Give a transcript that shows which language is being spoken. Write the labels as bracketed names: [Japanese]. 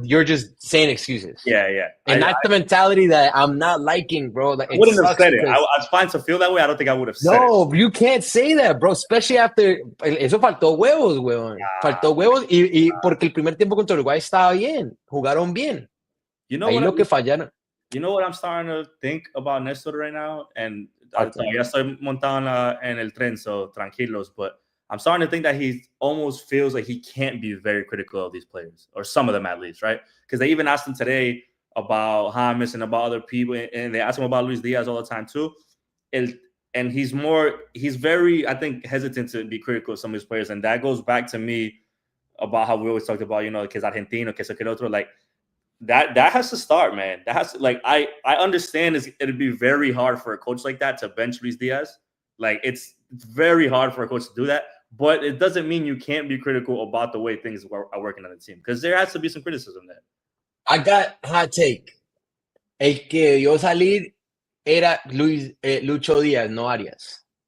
[English] You're just saying excuses. Yeah. And that's the mentality that I'm not liking, bro. Like, I wouldn't have said it. I was fine to feel that way. I don't think I would have said it. No, you can't say that, bro. Especially after [Spanish] eso faltó huevos, weón. Faltó huevos y porque el primer tiempo contra Uruguay estaba bien, jugaron bien. [English] You know [Spanish] Ahí lo que fallaron. [English] You know what I'm starting to think about Néstor right now, and [Spanish] ya estoy montado en el tren, [English] so tranquilos. But I'm starting to think that he almost feels like he can't be very critical of these players, or some of them at least, right? Because they even asked him today about James and about other people, and they asked him about Luis Diaz all the time too. And he's very, I think, hesitant to be critical of some of his players, and that goes back to me about how we always talked about, [Spanish] que es argentino, que es aquel otro, [English] like. That has to start, man. That has to, like, I understand it'd be very hard for a coach like that to bench Luis Diaz. Like, it's very hard for a coach to do that, but it doesn't mean you can't be critical about the way things are working on the team, because there has to be some criticism there. I got hot take. [Spanish] El que debió salir era Lucho Díaz, no Arias.